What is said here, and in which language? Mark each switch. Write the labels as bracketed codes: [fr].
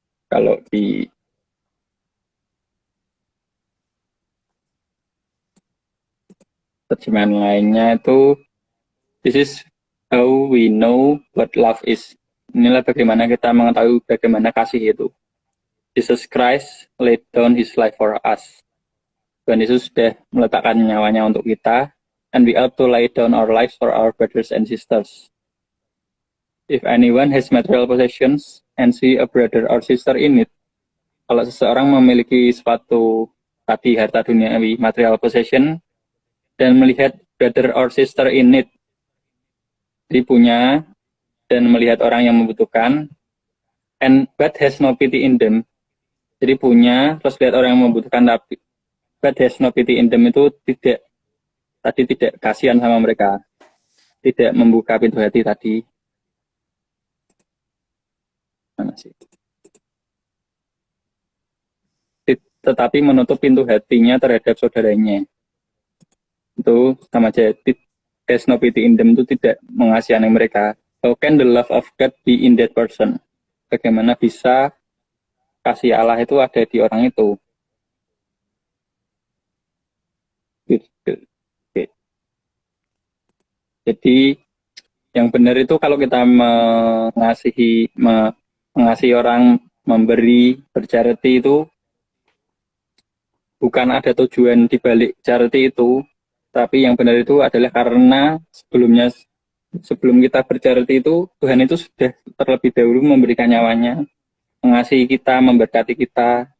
[id] Kalau di terjemahan lainnya itu, [en] this is how we know what love is. [id] Inilah bagaimana kita mengetahui bagaimana kasih itu. [en] Jesus Christ laid down his life for us. [id] Tuhan Yesus sudah meletakkan nyawanya untuk kita, [en] and we ought to lay down our lives for our brothers and sisters. If anyone has material possessions and see a brother or sister in need, [id] kalau seseorang memiliki suatu tadi harta duniawi, material possession, dan melihat [en] brother or sister in need, [id] jadi punya dan melihat orang yang membutuhkan, [en] and but has no pity in them, [id] jadi punya terus lihat orang yang membutuhkan tapi [en] but has no pity in them [id] itu tidak kasihan sama mereka, tidak membuka pintu hati tadi. Mana sih? Tetapi menutup pintu hatinya terhadap saudaranya. Itu sama aja. [en] There's no pity in them [id] itu tidak mengasihani mereka. [en] How can the love of God be in that person? [id] Bagaimana bisa kasih Allah itu ada di orang itu? Jadi yang benar itu kalau kita mengasihi orang, memberi, bercharity itu bukan ada tujuan di balik charity itu, tapi yang benar itu adalah karena sebelum kita bercharity itu, Tuhan itu sudah terlebih dahulu memberikan nyawanya, mengasihi kita, memberkati kita.